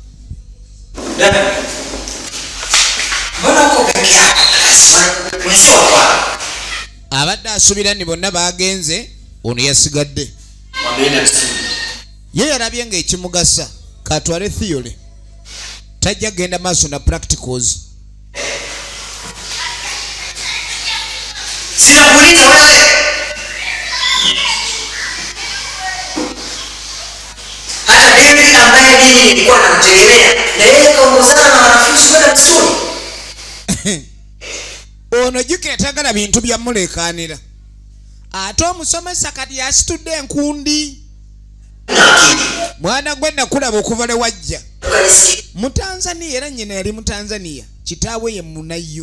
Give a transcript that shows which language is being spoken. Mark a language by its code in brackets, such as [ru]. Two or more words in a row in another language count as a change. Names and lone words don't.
[lg] Abadde asubira ni bonna bagenze ono yasigadde. Ye yalabye ng'ekimugasa katwale theory tajja genda maaso na practicals. [sw] Sinakuuliza wewe. Hata David ambaye mimi nilikuwa namtegemea na yeye kaongozana na wanafunzi kwenda msituni. [lg] Ono jukira tagala bintu byamulekanira. Ate omusomesa kati yasitudde enkundi. Mwana gwe nakulaba okuva le wajja. Mu Tanzania era nnyina yali mu Tanzania. Kitaawe ye munayo.